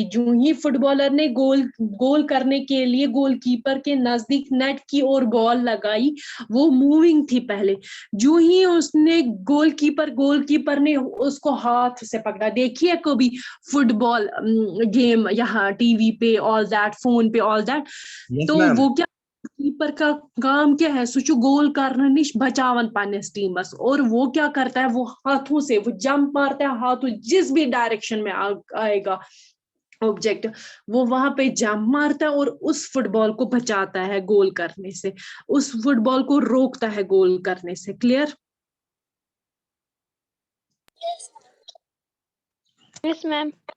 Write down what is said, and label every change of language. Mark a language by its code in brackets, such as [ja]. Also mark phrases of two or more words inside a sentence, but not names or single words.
[hi] जो ही फुटबॉलर ने गोल करने के लिए गोलकीपर के नजदीक नेट की ओर बॉल लगाई, वो मूविंग थी पहले। जो ही उसने गोलकीपर ने उसको हाथ से पकड़ा। देखिए कभी फुटबॉल गेम यहाँ टीवी पे [en] all that, [hi] फोन पे [en] all that, [hi] तो वो क्या, कीपर का काम क्या है, सो [ks] गोल करना निश बचावन पानिस टीमस। [hi] और वो क्या करता है, वो हाथों से वो जंप मारता है, हाथों जिस भी डायरेक्शन में आएगा ऑब्जेक्ट, वो वहां पे जंप मारता है और उस फुटबॉल को बचाता है गोल करने से, उस फुटबॉल को रोकता है गोल करने से। क्लियर? [en] Yes ma'am.